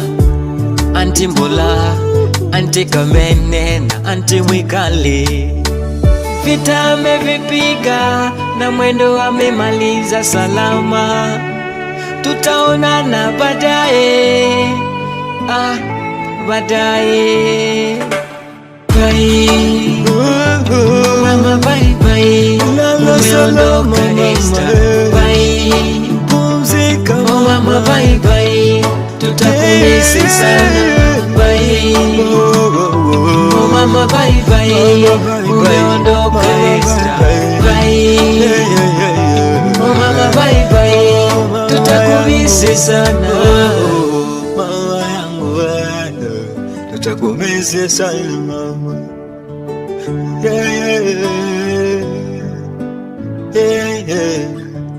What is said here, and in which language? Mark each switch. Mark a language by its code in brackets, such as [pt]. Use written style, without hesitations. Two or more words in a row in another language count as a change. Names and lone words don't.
[sw] Anti Mbola, Anti Kamene na Anti Mwikali, vita amevipiga na mwendo amemaliza salama. Tutaonana baadaye, baadaye. [en] Bye. Mama, bye bye. [sw] Umeondoka Esther. Bye. Pumzika mama, [en] bye bye. [sw] Tutakumisi sana. [en] Bye. Oh mama, bye bye. [sw] Umeondoka Esther. Bye. [en] Oh mama, bye bye. [sw] Tutakumisi sana. Mama yangu, tutakumisi sana mama. [en] Yeah, yeah, yeah, yeah.